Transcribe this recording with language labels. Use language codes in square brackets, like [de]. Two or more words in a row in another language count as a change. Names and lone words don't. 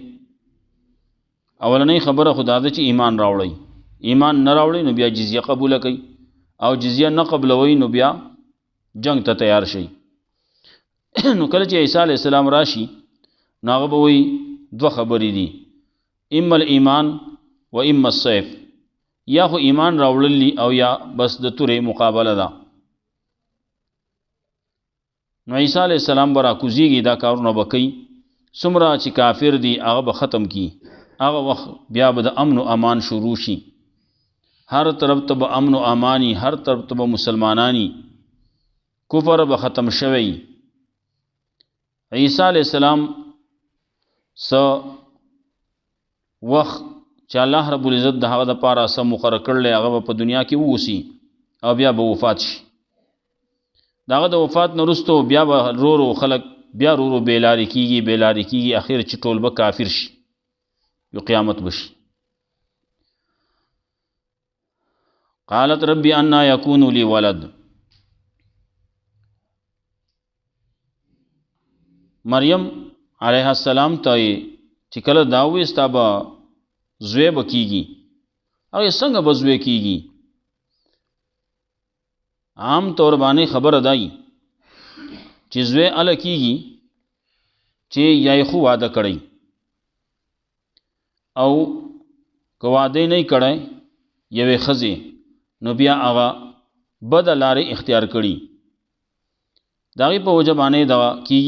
[ps] اولنۍ خبره خدا ده چې ایمان راوړی، ایمان نه راوړی نو بیا جزیه قبول کوي، او جزیه نه قبلوي نو بیا جنگ ته تیار شي. نو کله چې عیسی علیہ السلام راشي نو هغه به وایي دوه خبرې دي، [ar] اما الایمان و اما السیف، [ps] یا خو ایمان راوړلی او یا بس د تورې مقابله ده. نو عیسی علیہ السلام به راکوزیږي، دا کارونه به کوي، څومره چې کافر دي هغه به ختم کی. هغه وخت بیا به د امن و امان شروع شي، هر طرف ته به امن و امانی، هر طرف ته به مسلمانانی، کفر به ختم شوی. عیسی علیہ السلام وخت چې الله رب العزت د هغه د پاره مقرر کړل هغه په دنیا کې ووسی او بیا به وفات شي. داغه د وفات نه وروسته بیا به رو خلق بیا رو بیلاری کیږي، اخر چې ټول به کافر شي، یو قیامت بشي. [ar] قالت ربی انا یکون لی ولد، [ps] مریم علیہ السلام ته چې کله داوی ستا به زوی به کیږي، هغه څنګه به زوی کیږي؟ عام طور باندې خبره دای چې زوی ال کیږي چې یای خو واده کړی، او که واده نه کړی یوې ښځې نو بیا هغه بد لارې اختیار کړي، د هغې په وجه باندې دغه کیږي.